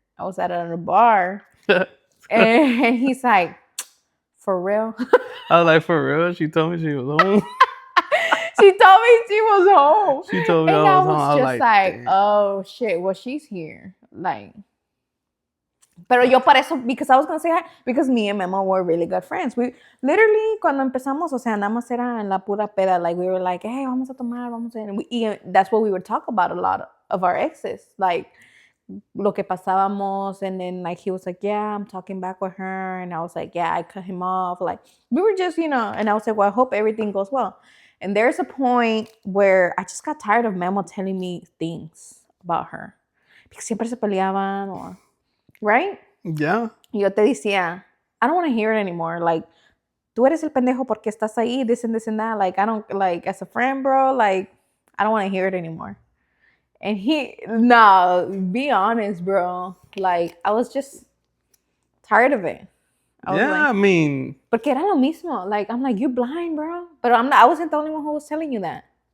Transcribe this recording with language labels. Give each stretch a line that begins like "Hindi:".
English: I was at a bar. And he's like, for real? I was like, for real? She told me she was home. She told me she was home. She told me And I I was home. was I was just like, like, oh shit, well, she's here. Like,
Spanish: pero yo para eso,
English: because I was gonna say hi, because me and Memo were really good friends. We literally,
Spanish: cuando empezamos, o sea, nada más era en la pura peda.
English: Like, we were like, hey,
Spanish: vamos a tomar, vamos a...
English: And that's what we would talk about a lot of our exes. Like,
Spanish: lo que pasábamos,
English: and then, like, he was like, yeah, I'm talking back with her. And I was like, yeah, I cut him off. Like, we were just, you know, and I was like, well, I hope everything goes well. And there's a point where I just got tired of Memo telling me things about her. Because
Spanish: siempre se peleaban,
English: or... Right? yeah.
Spanish: Y yo te decía,
English: I don't want to hear it anymore.
Spanish: Like, tú eres el pendejo porque estás ahí,
English: this and that. Like, I don't, like, as a friend, bro, like, I don't want to hear it anymore. And no, be honest, bro. Like, I was just tired of it. Yeah, I mean,
Spanish: porque era lo mismo.
English: Like, I'm like, you blind, bro. But I wasn't the only one who was telling you that.